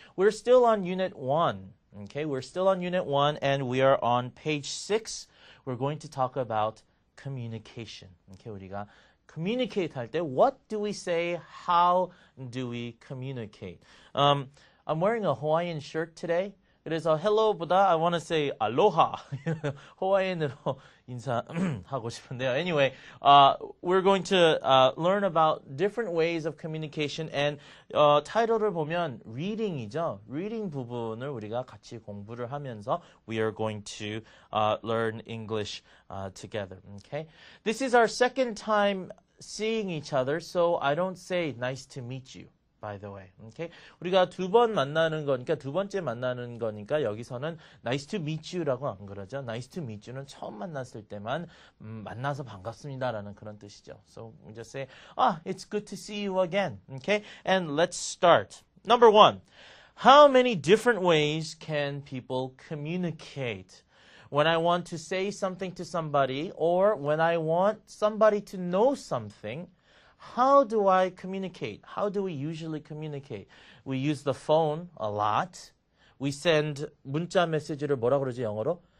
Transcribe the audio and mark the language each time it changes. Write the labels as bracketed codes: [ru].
[en] We're still on Unit 1. Okay, we're still on Unit 1, and we are on page 6. We're going to talk about communication. Okay, [ko] 우리가 communicate 할 때, [en] what do we say? How do we communicate? I'm wearing a Hawaiian shirt today. [ko] 그래서 hello보다 [en] I want to say aloha. [ko] 하와이안으로 인사하고 싶은데요. [en] Anyway, we're going to learn about different ways of communication and [ko] 타이틀을 보면 reading이죠. reading 부분을 우리가 같이 공부를 하면서 [en] we are going to learn English together. Okay? This is our second time seeing each other, so I don't say nice to meet you. By the way, okay? [ko] 우리가 두 번 만나는 거니까 두 번째 만나는 거니까 여기서는 [en] nice to meet you [ko] 라고 안 그러죠. [en] nice to meet you [ko] 는 처음 만났을 때만 만나서 반갑습니다라는 그런 뜻이죠. [en] So we just say, it's good to see you again, okay? And let's start. Number 1, how many different ways can people communicate? When I want to say something to somebody or when I want somebody to know something, how do I communicate? How do we usually communicate? We use the phone a lot. We send [ko] 문자 메시지를 뭐라 그러지 영어로?